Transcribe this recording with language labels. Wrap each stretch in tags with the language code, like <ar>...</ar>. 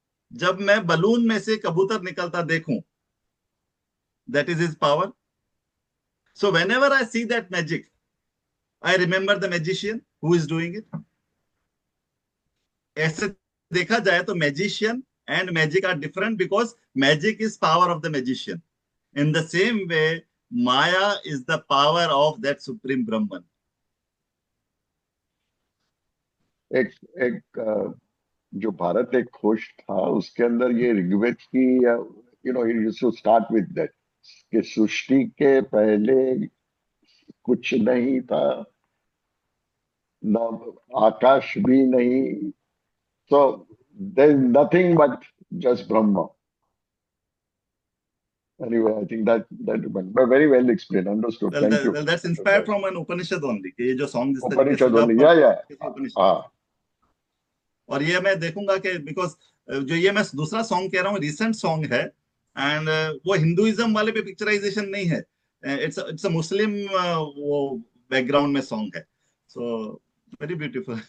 <hi>जब मैं बलून में से कबूतर निकलता देखूं,</hi> <en>That is his power. So whenever I see that magic, I remember the magician who is doing it.</en> <hi>ऐसे देखा जाए तो</hi> <en>Magician and magic are different because magic is power of the magician. In the same way, Maya is the power of that supreme Brahman.</en> <hi>एक एक जो भारत एक खोज था उसके अंदर ये ऋग्वेद की</hi> <en>use to start with that</en> <hi>कि सृष्टि के पहले कुछ नहीं था, न आकाश भी नहीं,</hi> <en>so there is nothing but just Brahma. Anyway, I think that very well explained, understood. Well, Thank you. well, that's inspired from an Upanishad only.</en> <hi>कि ये जो song जिस तरीके से</hi> <en>Upanishad only,</en> <hi>जब</hi> <en>yeah.</en> <hi>किसी उपनिषद, हाँ, और ये मैं देखूंगा कि बिकॉज जो ये मैं दूसरा सॉन्ग कह रहा हूँ रिसेंट सॉन्ग है, एंड वो हिंदुइज्म वाले पे पिक्चराइजेशन नहीं है, इट्स अ मुस्लिम वो बैकग्राउंड में सॉन्ग है,</hi> <en>So very beautiful.</en>